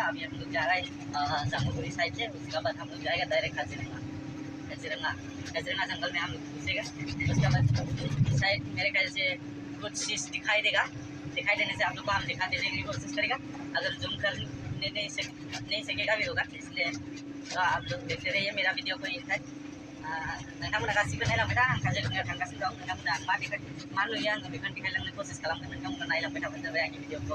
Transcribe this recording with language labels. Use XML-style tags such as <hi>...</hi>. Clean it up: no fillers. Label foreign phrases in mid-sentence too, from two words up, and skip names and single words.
<hi>अभी हम लोग जा रहे हैं जामुगुड़ी साइड से, उसके बाद हम लोग जाएगा डायरेक्ट काजीरंगा जंगल में हम लोग घुसेगा। उसके बाद शायद मेरे ख्याल से कुछ चीज़ दिखाई देने से आप लोग को हम दिखा देने की कोशिश करेगा। अगर जूम करने नहीं सकेगा भी होगा, इसलिए तो आप लोग देखते रहिए मेरा वीडियो को।</hi> <brx>ये है नोंथांमोना गासिबो नायलांबाय था, आं काजिरंगायाव थांगासिनो दं। नोंथांमोना मा नुयो आङो बेखौनो देखायलांनो कोशिश खालामगोन। नोंथांमोना नायलांबाय थाबानो जाबाय आंनि भिडिअखौ।</brx>